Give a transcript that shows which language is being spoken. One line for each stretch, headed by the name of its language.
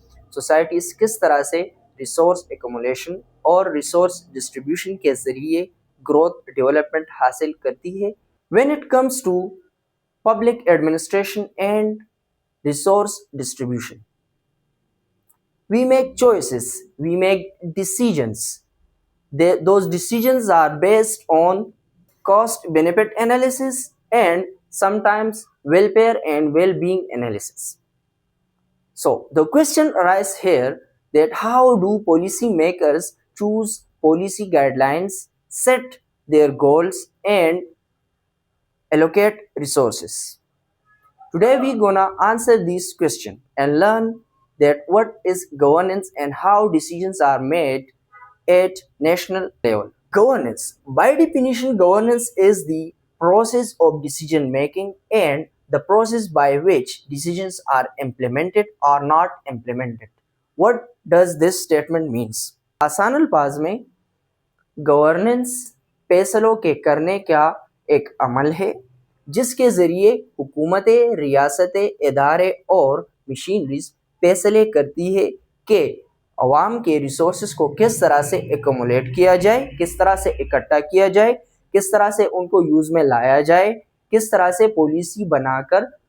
Urdu: Societies کس طرح سے ریسورس ایکومولیشن اور ریسورس ڈسٹریبیوشن کے ذریعے گروتھ ڈیولپمنٹ حاصل کرتی ہے۔
English: When it comes to public administration and resource distribution, we make choices, we make decisions. Those decisions are based on cost-benefit analysis and sometimes welfare and well-being analysis. So the question arises here that how do policy makers choose policy guidelines, set their goals and allocate resources? Today we gonna answer this question and learn that what is governance and how decisions are made at national level. Governance, by definition, governance is the process of decision making and the process by which decisions are implemented or not implemented. What does this statement means?
Urdu: آسان الفاظ میں governance فیصلوں کے کرنے کا ایک عمل ہے جس کے ذریعے حکومتیں، ریاستیں، ادارے اور مشینریز فیصلے کرتی ہے کہ عوام کے ریسورسز کو کس طرح سے ایکومولیٹ کیا جائے، کس طرح سے اکٹھا کیا جائے، کس طرح سے ان کو یوز میں لایا جائے، کس طرح سے پالیسی بنا کر